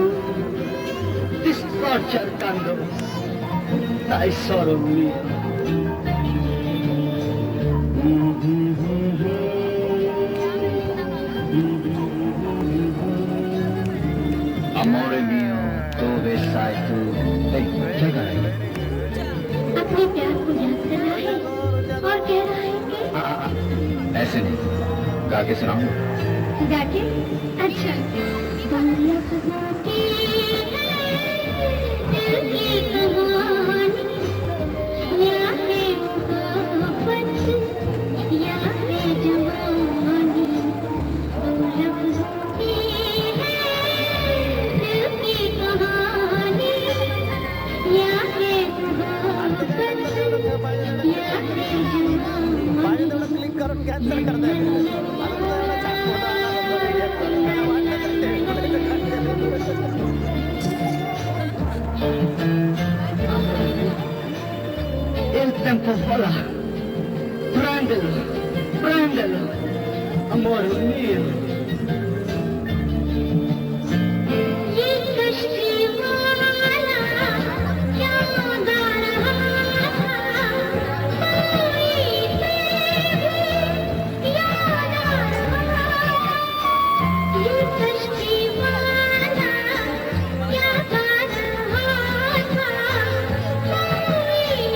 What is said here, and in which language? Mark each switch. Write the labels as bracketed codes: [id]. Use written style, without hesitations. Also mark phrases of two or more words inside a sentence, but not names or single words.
[it] Ti sto cercando, tesoro mio. Amore mio, dove sei tu? Ehi, [hi] क्या गा रही है? अपने प्यार को याद कर रहा है और कह रहा है कि ऐसे नहीं, गा के सुनाऊं? गा के अच्छा दुनिया की दिल की कहानी या है मोहब्बत या है जवानी दो लफ्जों की है दिल की कहानी या है मोहब्बत या है [it] Il tempo vola, prendelo, prendelo, amore mio. [hi] ये कश्ती वाला क्या गा रहा था कोई तेरी याद आ रहा ये कश्ती वाला क्या गा रहा था कोई